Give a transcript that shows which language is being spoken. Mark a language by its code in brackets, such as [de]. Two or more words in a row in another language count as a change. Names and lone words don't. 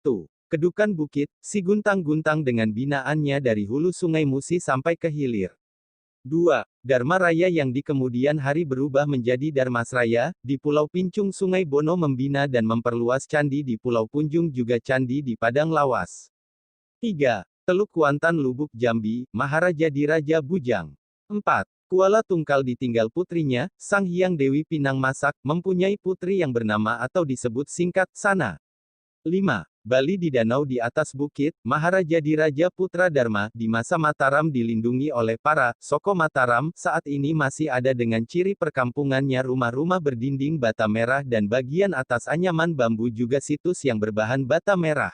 [id] Kedukan Bukit, Siguntang-Guntang dengan binaannya dari hulu Sungai Musi sampai ke hilir. 2. Dharma Raya yang di kemudian hari berubah menjadi Dharmasraya, di Pulau Pincung Sungai Bono membina dan memperluas candi di Pulau Punjung juga candi di Padang Lawas. 3. Teluk Kuantan Lubuk Jambi, Maharaja Diraja Bujang. 4. Kuala Tungkal ditinggal putrinya, Sang Hyang Dewi Pinang Masak, mempunyai putri yang bernama atau disebut singkat, Sana. 5. Bali di danau di atas bukit, Maharaja Diraja Putra Dharma, di masa Mataram dilindungi oleh para Soko Mataram, saat ini masih ada dengan ciri perkampungannya rumah-rumah berdinding bata merah dan bagian atas anyaman bambu juga situs yang berbahan bata merah.